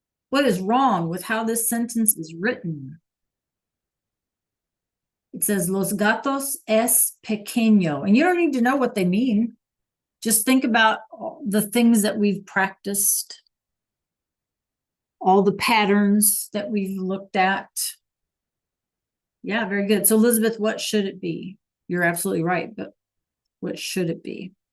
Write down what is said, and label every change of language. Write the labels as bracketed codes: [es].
[en] What is wrong with how this sentence is written? It says, [es] Los gatos es pequeño. [en] And you don't need to know what they mean. Just think about the things that we've practiced, all the patterns that we've looked at. Yeah, very good. So Elizabeth, what should it be? You're absolutely right, but what should it be?